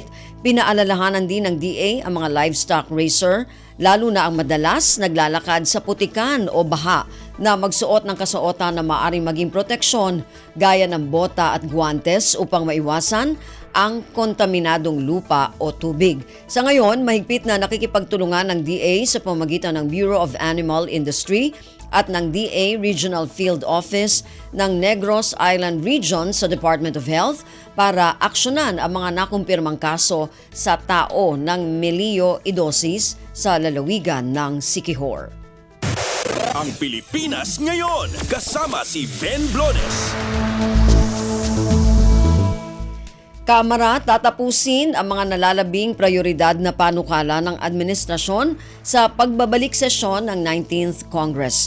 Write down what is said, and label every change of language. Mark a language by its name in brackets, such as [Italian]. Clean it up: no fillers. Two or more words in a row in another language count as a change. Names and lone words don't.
[Filipino] Pinaalalahanan din ng DA ang mga [English] livestock raiser, [Filipino] lalo na ang madalas naglalakad sa putikan o baha, na magsuot ng kasuotan na maaaring maging proteksyon gaya ng bota at guantes upang maiwasan ang kontaminadong lupa o tubig. Sa ngayon, mahigpit na nakikipagtulungan ng DA sa pamamagitan ng Bureau of Animal Industry at ng DA Regional Field Office ng Negros Island Region sa Department of Health para aksyonan ang mga nakumpirmang kaso sa tao ng melioidosis sa lalawigan ng Siquijor. Ang Pilipinas ngayon, kasama si Ben Blones. Kamara tatapusin ang mga nalalabing prioridad na panukala ng administrasyon sa pagbabalik sesyon ng 19th Congress.